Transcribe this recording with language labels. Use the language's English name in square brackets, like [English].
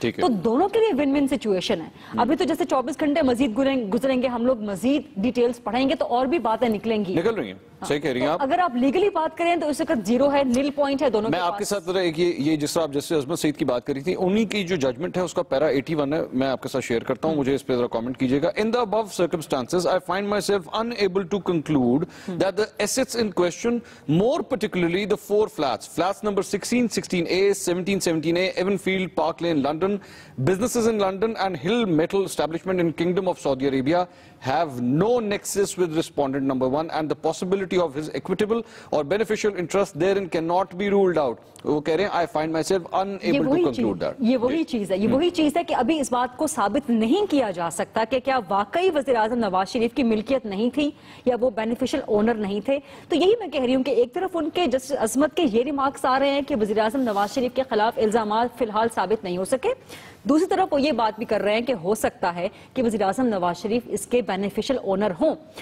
[Urdu] تو دونوں کے لیے ون ون سچویشن ہے. ابھی تو جیسے 24 گھنٹے مزید گزریں گے، ہم لوگ مزید ڈیٹیلز پڑھیں گے تو اور بھی باتیں نکلیں گی. نکل رہی ہیں، صحیح کہہ رہی ہیں آپ. اگر آپ لیگلی بات کریں تو اس وقت 0 ہے، نیل پوائنٹ ہے دونوں کے پاس. میں آپ کے ساتھ یہ جس طرح آپ جسٹس عظمت سعید کی بات کری تھی، انہی کی جو ججمنٹ ہے اس کا پیرا 81 ہے، میں آپ کے ساتھ شیئر کرتا ہوں، مجھے اس پہ ذرا کامنٹ کیجئے گا. [English] In the above circumstances, I find myself unable to conclude that the assets in question, more particularly the 4 flats, flats number 16, 16A, 17, 17A, Evanfield, Park Lane, London, businesses in London and Hill Metal establishment in Kingdom of Saudi Arabia have no nexus with respondent number 1 and the possibility of his equitable or beneficial interest therein cannot be ruled out. [Urdu] وہ کہہ رہے ہیں [English] I find myself unable to conclude that. [Urdu] یہ وہی چیز ہے کہ ابھی اس بات کو ثابت نہیں کیا جا سکتا کہ کیا واقعی وزیراعظم نواز شریف کی ملکیت نہیں تھی یا وہ بینیفیشل اونر نہیں تھے. تو یہی میں کہہ رہی ہوں کہ ایک طرف ان کے جسٹس عظمت کے یہ ریمارکس آ رہے ہیں کہ وزیراعظم نواز شریف کے خلاف الزامات فی الحال ثابت نہیں ہو سکے، دوسری طرف وہ یہ بات بھی کر رہے ہیں کہ ہو سکتا ہے کہ وزیراعظم نواز شریف اس کے بینیفیشل اونر ہوں.